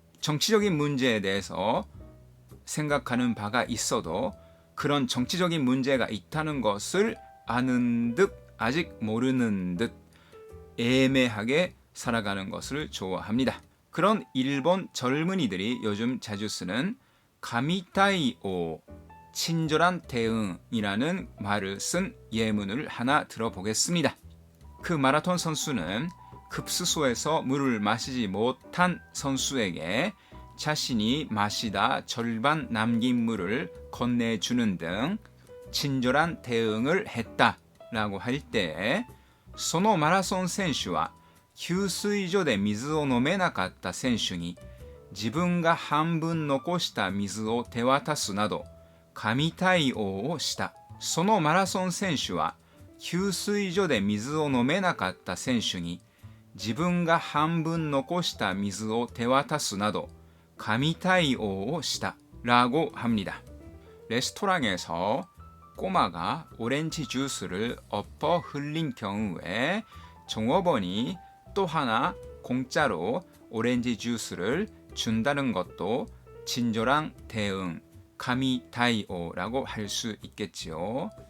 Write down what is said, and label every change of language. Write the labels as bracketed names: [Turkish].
[Korean] 정치적인 문제에 대해서 생각하는 바가 있어도 그런 정치적인 문제가 있다는 것을 아는 듯 아직 모르는 듯 애매하게 살아가는 것을 좋아합니다. 그런 일본 젊은이들이 요즘 자주 쓰는 가미타이오, 친절한 대응이라는 말을 쓴 예문을 하나 들어보겠습니다. 그 마라톤 선수는 급수소에서 물을 마시지 못한 선수에게 자신이 마시다 절반 남긴 물을 건네주는 등 친절한 대응을 했다라고 할 때, [Japanese] そのマラソン選手は給水所で水を飲めなかった選手に自分が半分残した水を手渡すなど神対応をした。そのマラソン選手は給水所で水を飲めなかった選手に自分が半分残した水を手渡すなど神対応をした [Korean] 라고 합니다. 레스토랑에서 꼬마가 오렌지 주스를 엎어 흘린 경우에 종업원이 또 하나 공짜로 오렌지 주스를 준다는 것도 친절한 대응, 가미타이오라고 할 수 있겠지요.